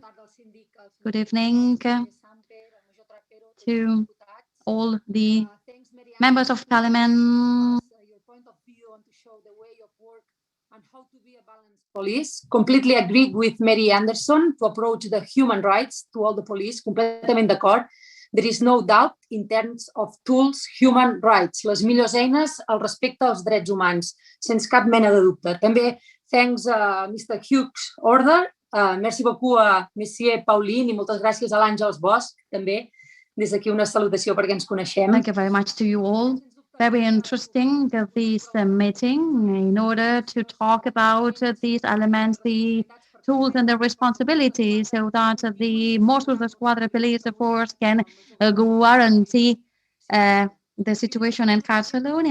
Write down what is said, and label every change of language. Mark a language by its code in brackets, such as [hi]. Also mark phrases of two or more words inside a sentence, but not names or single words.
[en] Good evening to all the members of Parliament. And how to be a balanced police. Completely agree with Mary Anderson to approach the human rights to all the police. [ca] Completament d'acord. [en] There is no doubt in terms of tools, human rights, [ca] les millors eines al respecte als drets humans, sense cap mena de dubte. [en] També thanks Mr. Hughes' order. [fr] Merci beaucoup a Monsieur [ca] Pauline i moltes gràcies a l'Àngels Bosch també. Des d'aquí una salutació perquè ens coneixem. [en] Thank you very much to you all. Very interesting this meeting in order to talk about these elements, the tools and the responsibilities, so that the Mossos d'Esquadra police force can guarantee the situation in Catalonia.